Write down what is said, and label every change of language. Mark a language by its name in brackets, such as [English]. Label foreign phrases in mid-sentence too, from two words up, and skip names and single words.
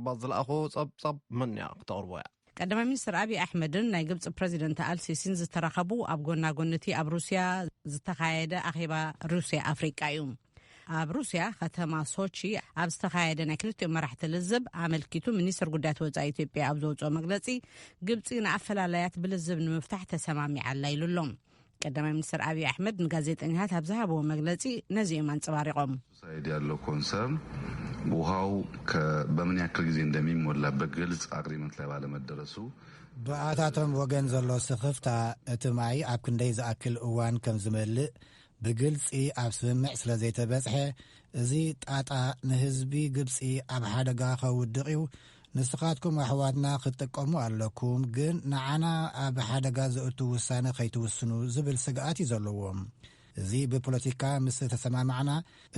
[Tigrinya] ዝለኣኾ ጸብጻብ መንያ ክተቕርቦ እያ። ቀዳማ ሚኒስትር ኣብዪ ኣሕመድን ናይ ግብፂ ፕረዚደንት አልሲሲን ዝተረኸቡ ኣብ ጎናጎንቲ ኣብ ሩስያ ዝተኻየደ ኣኼባ ሩስያ ኣፍሪቃ እዩ። ኣብ ሩስያ ከተማ ሶቺ ኣብ ዝተኻየደ ናይ ክልቲኦም መራሕቲ ልዝብ ኣመልኪቱ ሚኒስትር ጉዳያት ወፃኢ ኢትዮጵያ ኣብ ዘውፅኦ መግለጺ ግብፂ ንኣፈላላያት ብልዝብ ንምፍታሕ ተሰማሚዓላ ኢሉሎም። ቀዳማይ ሚኒስትር ኣብዪ ኣሕመድ ንጋዜጠኛታት ኣብ ዝሃብዎ መግለጺ ነዚኦም አንጸባሪቆም [Amharic] ሳይድ ያለው ኮንሰርን ውሃው በምን ያክል ጊዜ እንደሚሞላበት ግልጽ አግሪመንት ላይ ባለመደረሱ [Tigrinya] ብኣታቶም ወገን ዘሎ ስኽፍታ እቲ ማይ ኣብ ክንደይ ዝኣክል እዋን ከም ዝመልእ ብግልፂ ኣብ ስምምዕ ስለ ዘይተበጽሐ እዚ ጣጣ ንህዝቢ ግብፂ ኣብ ሓደጋ ከውድቕ እዩ። ንስኻትኩም ኣሕዋትና ክትጥቀሙ ኣለኩም፣ ግን ንዓና ኣብ ሓደጋ ዘእቱ ውሳነ ከይትውስኑ ዝብል ስግኣት እዩ ዘለዎም። እዚ ብፖለቲካ ምስ ተሰማማዕና እቲ